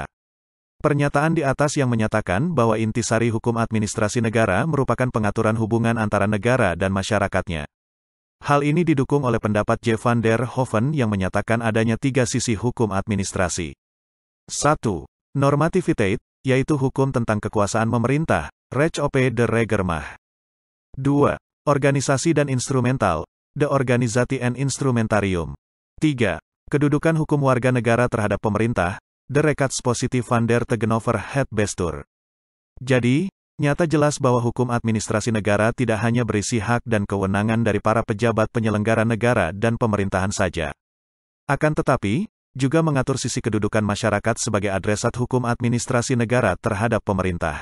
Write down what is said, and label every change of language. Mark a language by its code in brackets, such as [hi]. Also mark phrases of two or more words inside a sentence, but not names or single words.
[id] Pernyataan di atas yang menyatakan bahwa intisari hukum administrasi negara merupakan pengaturan hubungan antara negara dan masyarakatnya. Hal ini didukung oleh pendapat J. van der Hoeven yang menyatakan adanya 3 sisi hukum administrasi. 1. Normativitate, yaitu hukum tentang kekuasaan pemerintah, [nl] Recht op de Regermacht. 2. [id] Organisasi dan instrumental, [nl] de Organisatie en Instrumentarium. [id] 3. Kedudukan hukum warga negara terhadap pemerintah, [nl] de Rechtspositie van der Tegenover het Bestuur. [id] Jadi, nyata jelas bahwa hukum administrasi negara tidak hanya berisi hak dan kewenangan dari para pejabat penyelenggara negara dan pemerintahan saja. Akan tetapi, juga mengatur sisi kedudukan masyarakat sebagai adresat hukum administrasi negara terhadap pemerintah.